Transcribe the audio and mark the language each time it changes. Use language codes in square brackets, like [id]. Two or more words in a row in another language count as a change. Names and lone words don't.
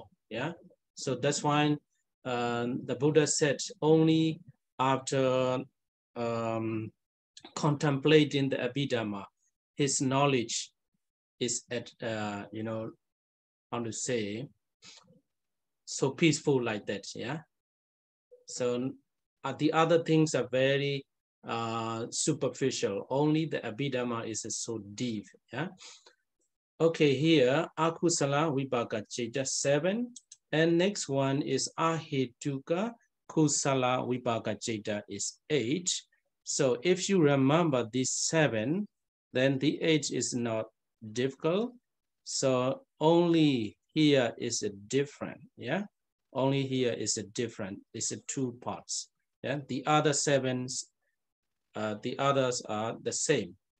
[en] Yeah, so that's why the Buddha said only after contemplating the Abhidhamma, his knowledge is at how to say, so peaceful like that. Yeah, so the other things are very superficial. Only the Abhidhamma is so deep. Yeah. Okay, here [pi] akusala vipaka cheta [en] 7, and next one is [pi] ahituka kusala vipaka cheta [en] is 8. So if you remember this 7, then the 8 is not difficult. So only here is a different. Yeah, only here is a different. It's a 2 parts. Yeah, the other 7s, the others are the same.